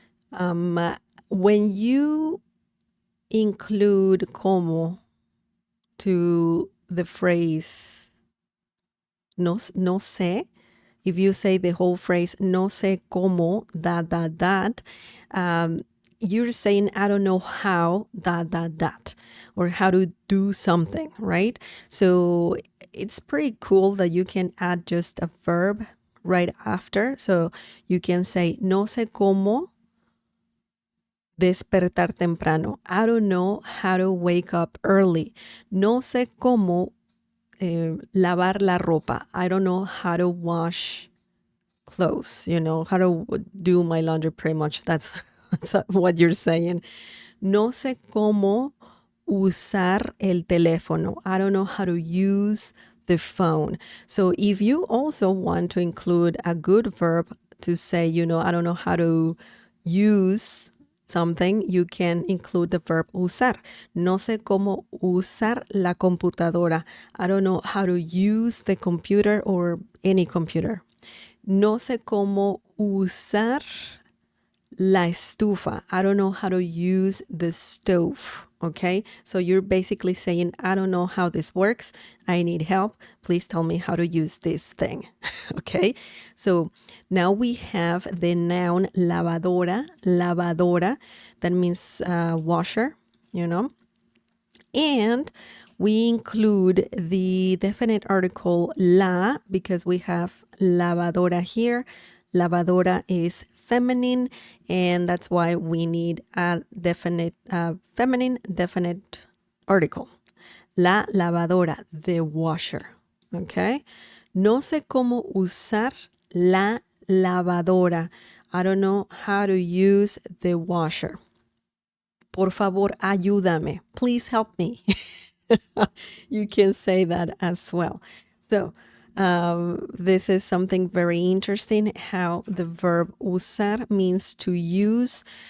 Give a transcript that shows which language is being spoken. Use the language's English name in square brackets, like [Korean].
[English] When you include cómo to the phrase no sé, if you say the whole phrase [Spanish] no sé cómo, ... [English] you're saying I don't know how ... or how to do something, right? So it's pretty cool that you can add just a verb right after. [Spanish] So you can say no sé cómo despertar temprano. [English] I don't know how to wake up early. [Spanish] No sé cómo lavar la ropa. [English] I don't know how to wash clothes, how to do my laundry pretty much. That's what you're saying. [Spanish] No sé cómo usar el teléfono. [English] I don't know how to use the phone. So if you also want to include a good verb to say, I don't know how to use something, you can include the verb usar. [Spanish] No sé cómo usar la computadora. [English] I don't know how to use the computer or any computer. [Spanish] No sé cómo usar la estufa. [English] I don't know how to use the stove. Okay, so you're basically saying, I don't know how this works. I need help. Please tell me how to use this thing. Okay, so now we have the noun lavadora. Lavadora, that means washer, and we include the definite article la because we have lavadora here. Lavadora is feminine, and that's why we need a definite feminine definite article. La lavadora, the washer. Okay? [Spanish] No sé cómo usar la lavadora. [English] I don't know how to use the washer. [Spanish] Por favor, ayúdame. [English] Please help me. You can say that as well. So this is something very interesting, how the verb usar means to use.